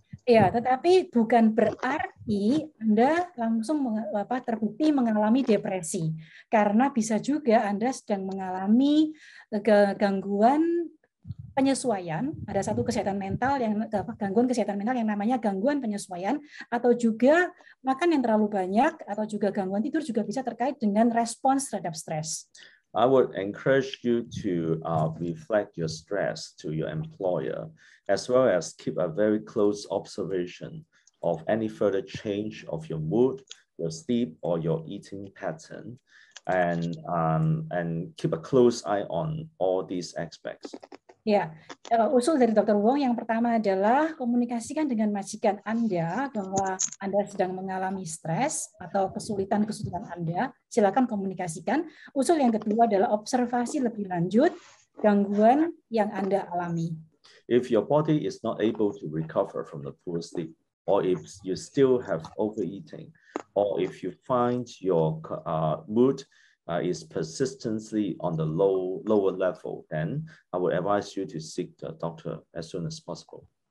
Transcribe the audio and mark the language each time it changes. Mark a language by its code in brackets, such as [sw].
[id] Ya, tetapi bukan berarti Anda langsung terbukti mengalami depresi, karena bisa juga Anda sedang mengalami gangguan penyesuaian. Ada satu gangguan kesehatan mental yang namanya gangguan penyesuaian, atau juga makan yang terlalu banyak, atau juga gangguan tidur juga bisa terkait dengan respons terhadap stres. [en] I would encourage you to reflect your stress to your employer, as well as keep a very close observation of any further change of your mood, your sleep, or your eating pattern, and keep a close eye on all these aspects. [id] Ya, usul dari Dr. Wong yang pertama adalah komunikasikan dengan majikan Anda bahwa Anda sedang mengalami stres atau kesulitan Anda. Silakan komunikasikan. Usul yang kedua adalah observasi lebih lanjut gangguan yang Anda alami. [en] If your body is not able to recover from the poor sleep, or if you still have overeating, or if you find your mood is persistently on the lower level, then I would advise you to seek the doctor as soon as possible.